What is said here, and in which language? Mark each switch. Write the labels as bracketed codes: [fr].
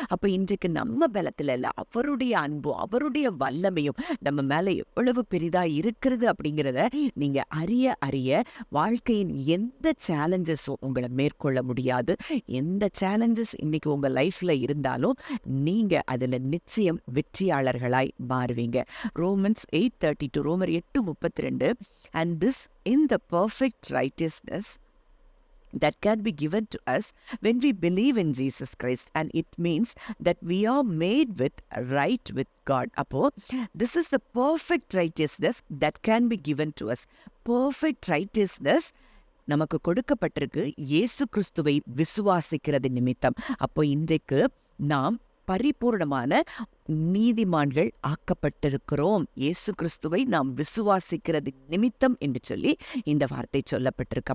[ta] அப்ப இன்றைக்கு நம்ம பலத்துல இல்ல, அவருடைய அன்பும் அவருடைய வல்லமையும் நம்ம மேல எவ்வளவு பெரிதா இருக்கிறது அப்படிங்கிறத நீங்க அறிய வாழ்க்கையின் எந்த சேலஞ்சஸும் உங்களை மேற்கொள்ள முடியாது. எந்த சேலஞ்சஸ் இன்னைக்கு உங்க லைஃப்ல இருந்தாலும் நீங்க அதுல நிச்சயம் வெற்றியாளர்களாய் மாறுவீங்க. [en] Romans 8:32, ரோமர் 8:32, and this in the perfect righteousness that can be given to us when we believe in Jesus Christ, and it means that we are made right with God. Appo this is the perfect righteousness that can be given to us. Perfect righteousness [ta] நமக்கு கொடுக்கப்பட்டிருக்கு இயேசு கிறிஸ்துவை விசுவாசிக்கிறது நிமித்தம். அப்போ இன்றைக்கு நாம் பரிபூர்ணமான நீதிமான்கள் ஆக்கப்பட்டிருக்கிறோம். இயேசு கிறிஸ்துவை நாம் விசுவாசிக்கிறது நிமித்தம் என்று சொல்லி இந்த வார்த்தை சொல்லப்பட்டிருக்கு.